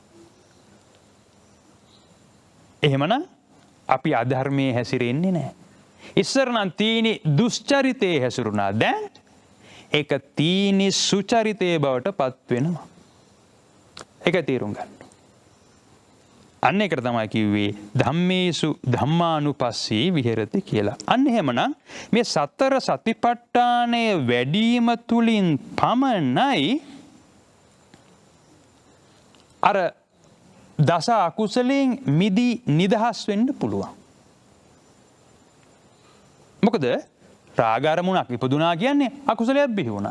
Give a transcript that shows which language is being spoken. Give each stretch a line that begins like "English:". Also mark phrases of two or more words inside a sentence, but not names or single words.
Sinhala: එහෙමනම් අපි අධර්මයේ හැසිරෙන්නේ නැහැ. ඉස්සර නම් තීනි දුස්චරිතයේ හැසිරුණා. දැන් ඒක තීනි සුචරිතයේ බවට පත් වෙනවා. ඒක තේරුම් ගන්න. අන්න ඒකට තමයි කිව්වේ
Pali: ධම්මේසු ධම්මානුපස්සී විහෙරති
Sinhala: කියලා. අන්න එහෙමනම් මේ සතර සතිපට්ඨානය වැඩිම තුලින් පමණයි අර දස අකුසලෙන් මිදී නිදහස් වෙන්න පුළුවන්. මොකද රාග අරමුණක් ඉපදුනා කියන්නේ අකුසලයක් බිහි වුණා.